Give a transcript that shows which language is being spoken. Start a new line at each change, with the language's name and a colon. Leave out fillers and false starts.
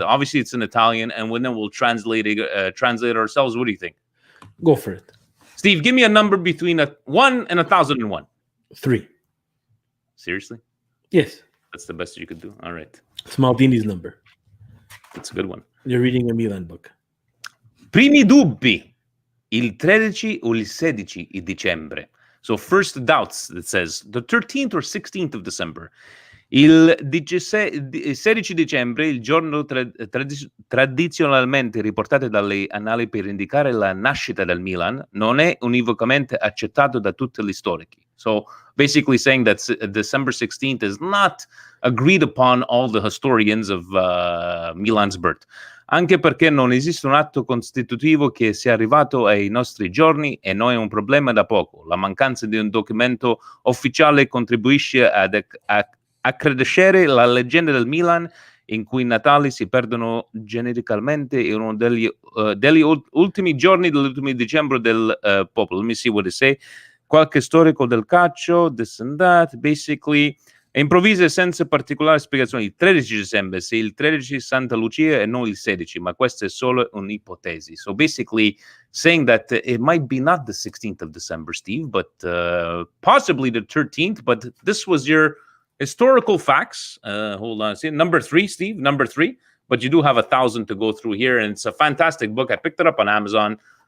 English: Obviously, it's in Italian, and then we'll translate it ourselves. What do you think? Go for it. Steve, give me a number between 1 and 1,001. 3. Seriously? Yes. That's the best you could do? All right. It's Maldini's number. That's a good one. You're reading a Milan book.
Italian: Primi dubbi, il 13 o il 16 di dicembre.
English: So first doubts, it says, the 13th or 16th of December.
Italian: Il 16 dicembre, il giorno tradizionalmente riportato dalle annali per indicare la nascita del Milan, non è univocamente accettato da tutti gli storici.
English: So basically saying that December 16th is not agreed upon all the historians of Milan's birth.
Italian: Anche perché non esiste un atto costitutivo che sia arrivato ai nostri giorni e non è un problema da poco. La mancanza di un documento ufficiale contribuisce ad accrescere la leggenda del Milan, in cui i Natali si perdono genericamente in uno degli ultimi giorni dell'ultimo dicembre del popolo.
English: Let me see what they say.
Italian: Qualche storico del calcio,
English: this and that, basically...
Italian: Improvvisa senza particolari spiegazioni. Il 13 dicembre, se il 13 Santa Lucia e non il 16, ma questa è solo un'ipotesi.
English: So basically saying that it might be not the 16th of December, Steve, but possibly the 13th. But this was your historical facts. Hold on. See, number 3, Steve, number 3. But you do have 1,000 to go through here, and it's a fantastic book. I picked it up on Amazon.